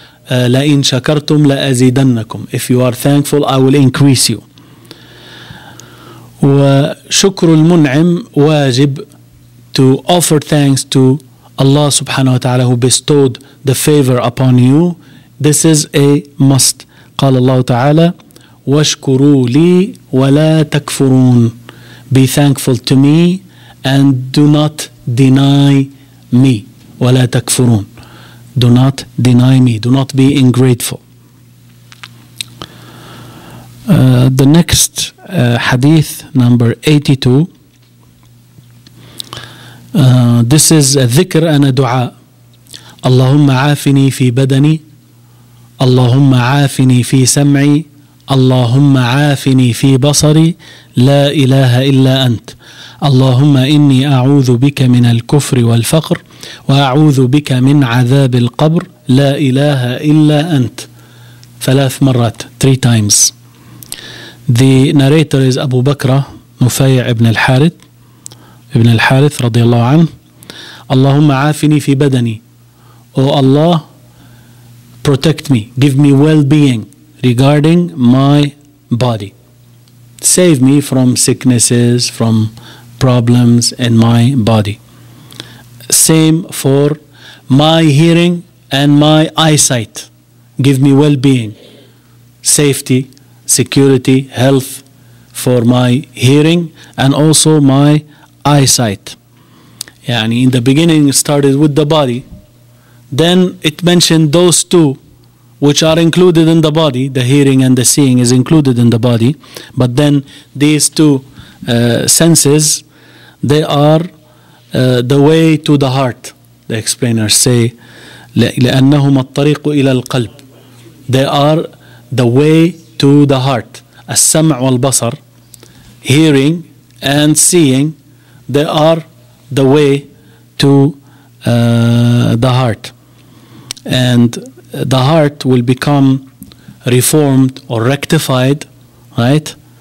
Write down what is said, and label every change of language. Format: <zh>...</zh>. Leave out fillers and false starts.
<ar>لَإِن شَكَرْتُمْ لَأَزِيدَنَّكُمْ.</ar> <en>If you are thankful, I will increase you.</en> <ar>وشكر المنعم واجب,</ar> <en>to offer thanks to Allah subhanahu wa ta'ala who bestowed the favor upon you. This is a must.</en> <ar>قال الله تعالى واشكروا لي ولا تكفرون.</ar> <en>Be thankful to me and do not deny me.</en> <ar>ولا تكفرون.</ar> <en>Do not deny me. Do not be ingrateful. The next hadith, number 82. This is a dhikr and a dua.</en> <ar>اللهم عافني في بدني, اللهم عافني في سمعي, اللهم عافني في بصري, لا إله إلا أنت. اللهم إني أعوذ بك من الكفر والفقر, وأعوذ بك من عذاب القبر, لا إله إلا أنت. 3 مرات,</ar> <en>3 times. The narrator is Abu Bakr Nufay' ibn al-Harith</en> <ar>رضي الله عنه. اللهم عافني في بدني.</ar> <en>Oh Allah, protect me, give me well-being regarding my body. Save me from sicknesses, from problems in my body. Same for my hearing and my eyesight. Give me well-being, safety, security, health for my hearing and also my eyesight. Yani in the beginning it started with the body. Then it mentioned those two which are included in the body. The hearing and the seeing is included in the body. But then these two senses, they are the way to the heart. The explainers say</en> <ar>لأنهما الطريق إلى القلب.</ar> <en>They are the way to the heart.</en> <ar>السمع والبصر,</ar> <en>hearing and seeing, they are the way to the heart. And the heart will become reformed or rectified, right?</en>